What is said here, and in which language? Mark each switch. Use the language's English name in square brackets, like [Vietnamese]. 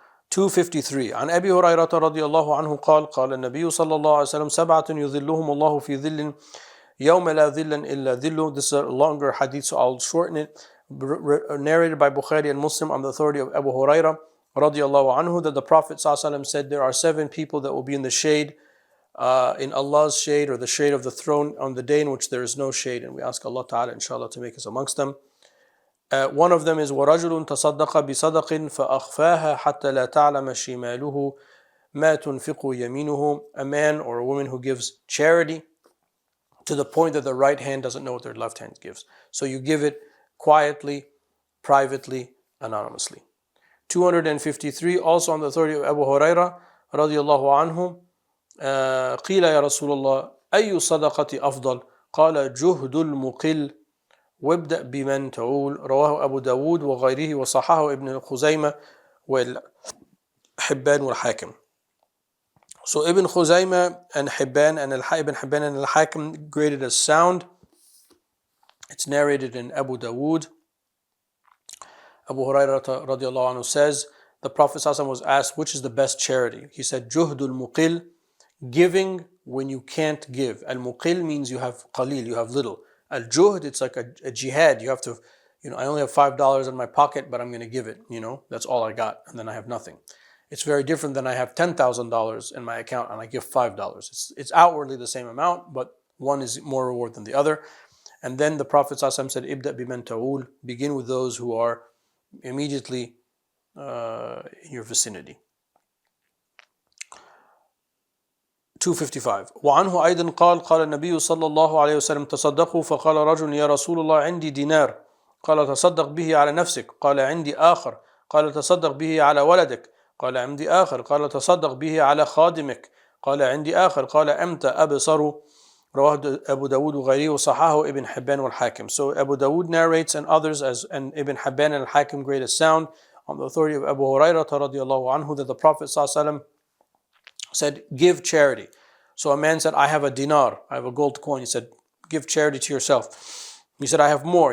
[Arabic] 253 عن أبي هريرة رضي الله عنه قال قال النبي صلى الله عليه وسلم 7 يظلهم الله في ظل يوم لا ظل إلا ظله. [English] This is a longer hadith, so I'll shorten it. Narrated by Bukhari and Muslim on the authority of Abu Hurairah radiallahu anhu, that the Prophet ﷺ said, there are 7 people that will be in the shade, in Allah's shade, or the shade of the throne, on the day in which there is no shade. And we ask Allah Ta'ala inshallah to make us amongst them. One of them is [Arabic] وَرَجُلٌ تَصَدَّقَ بِصَدَقٍ فَأَخْفَاهَا حَتَّى لَا تَعْلَمَ شِمَالُهُ مَا تُنْفِقُ يَمِينُهُ. [English] A man or a woman who gives charity to the point that the right hand doesn't know what their left hand gives. So you give it quietly, privately, anonymously. 253, also on the authority of Abu Hurairah radiallahu anhu, [Arabic] قيل يا رسول الله أي صدقة أفضل قال جهد المقل وابدأ بمن تعول. رواه أبو داود وغيره وصححه ابن خزيمة والحبان والحاكم. [English] So Ibn Khuzaymah and Hibban and Ibn Hibban and Al-Hakim graded as sound. It's narrated in Abu Dawood. Abu Hurairah radiallahu anhu says, the Prophet ﷺ was asked, which is the best charity? He said, Juhdul muqil, giving when you can't give. Al-muqil means you have qalil, you have little. Al-juhd, it's like a jihad. You have to, I only have $5 in my pocket, but I'm going to give it. That's all I got, and then I have nothing. It's very different than I have $10,000 in my account and I give $5. It's outwardly the same amount, but one is more reward than the other. And then the Prophet ﷺ said, Ibda biman ta'ul, begin with those who are immediately in your vicinity. [Arabic] 255 وعنه أيضا قال قال النبي صلى الله عليه وسلم تصدقوا فقال رجل يا رسول الله عندي دينار قال تصدق به على نفسك قال عندي آخر قال تصدق به على ولدك قال عندي آخر قال تصدق به على خادمك قال عندي آخر قال أمت أبصر. رواه Abu Dawood وغيره وصححه Ibn Hibban والحاكم. [English] So Abu Dawood narrates, and others and Ibn Hibban and Al-Hakim grade as sound on the authority of Abu Hurairah radiallahu anhu, that the Prophet ﷺ said, give charity. So a man said, I have a dinar, I have a gold coin. He said, give charity to yourself. He said, I have more.